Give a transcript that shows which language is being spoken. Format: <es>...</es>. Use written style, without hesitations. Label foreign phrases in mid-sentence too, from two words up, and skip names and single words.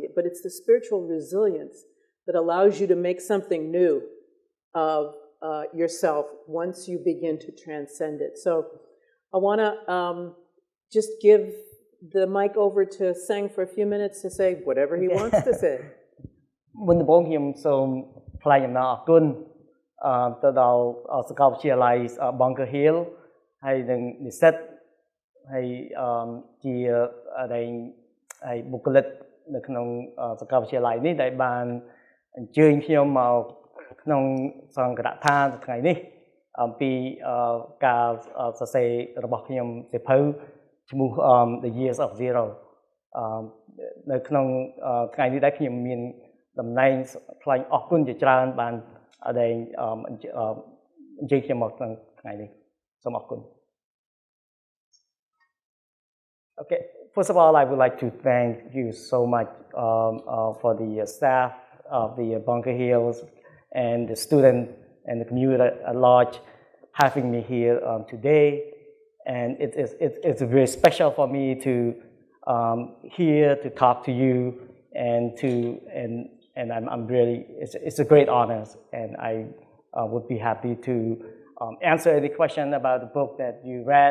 <en>But it's the spiritual resilience that allows you to make something new of yourself once you begin to transcend it. So I want to just give the mic over to Seng for a few minutes to say whatever he wants to say.</en> <km>មុនដំបូងខ្ញុំសូមថ្លែងអំណរអគុណទៅដល់សាកលវិទ្យាល័យ Bunker Hill ហើយនឹងនិស្សិតហើយជា បុគ្គលិកនៅក្នុងសាកលវិទ្យាល័យនេះដែលបានអញ្ជើញខ្ញុំមកក្នុងសង្ឃរដ្ឋានថ្ងៃនេះអំពីការសរសេររបស់ខ្ញុំសៀវភៅឈ្មោះ The Years of Zero នៅក្នុងថ្ងៃនេះដែរខ្ញុំមានតំណែងថ្លែងអរគុណជាច្រើនបានដែលអញ្ជើញខ្ញុំមកក្នុងថ្ងៃនេះសូមអរគុណ</km> <en>Okay, first of all, I would like to thank you so much for the staff of the Bunker Hills and the student and the community at large having me here today. And it's very special for me to here to talk to you and I'm really it's a great honor, and I would be happy to answer any question about the book that you read.</en>